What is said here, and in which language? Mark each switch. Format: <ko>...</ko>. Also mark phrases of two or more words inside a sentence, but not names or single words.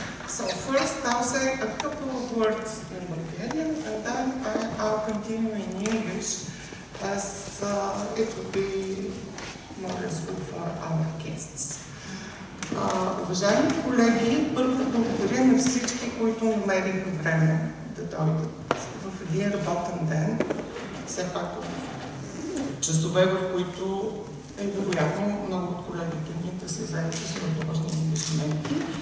<en>So first I'll say a couple of words in Bulgarian, and then I'll continue in English, as it will be more useful for our guests.</en> <bg>Уважаеми колеги, първо благодаря на всички, които намериха време да дойдат в един работен ден, все пак в часове, в които е вероятно много от колегите ни да се заедат с неотложни ангажименти.</bg>